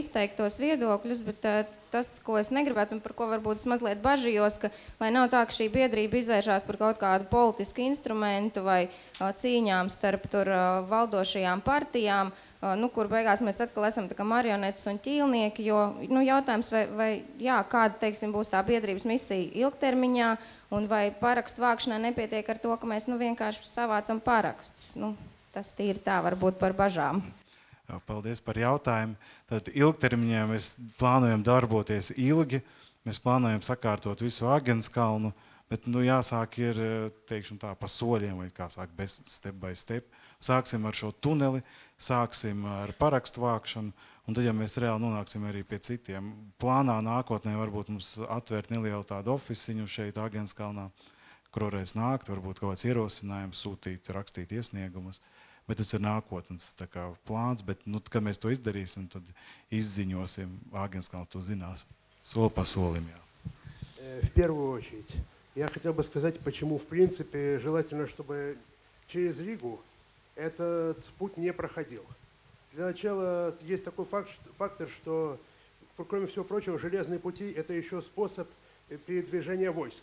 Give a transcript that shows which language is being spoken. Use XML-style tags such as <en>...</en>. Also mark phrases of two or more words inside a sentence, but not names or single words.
<lv>izteikt tos viedokļus, bet tas, ko es negribētu un par ko varbūt es mazliet bažījos, ka lai nav tā, ka šī biedrība izvēršās par kaut kādu politisku instrumentu vai cīņām starp tur valdošajām partijām, kur beigās mēs atkal esam tā kā marionetes un ķīlnieki, jo jautājums, vai kāda, teiksim, būs tā biedrības misija ilgtermiņā, un vai parakstu vākšanai nepietiek ar to, ka mēs vienkārši savācam parakstus. Tas tīri tā varbūt par bažām. Paldies par jautājumu. Tad ilgtermiņā mēs plānojam darboties ilgi, mēs plānojam sakārtot visu Agenskalnu, bet jāsāk ir, teiksim tā, pa soļiem, vai kā sāk,</lv> <en>step by step.</en> <lv>Sāksim ar šo tuneli, sāksim ar parakstu vākšanu, un tad, ja mēs reāli nonāksim arī pie citiem. Plānā nākotnē varbūt mums atvērt nelielu tādu oficiņu šeit Agenskalnā, kur varēs nākt, varbūt kaut kāds ierosinājums, sūtīt, rakstīt iesniegumus. Bet tas ir nākotnes plāns, bet, kad mēs to izdarīsim, tad izziņosim, Агенскалns to zinās, soli pa solim.</lv> <ru>В первую очередь, я хотел бы сказать, почему, в принципе, желательно, чтобы через Ригу этот путь не проходил. Для начала есть такой фактор, что, кроме всего прочего, железные пути – это еще способ передвижения войск.</ru>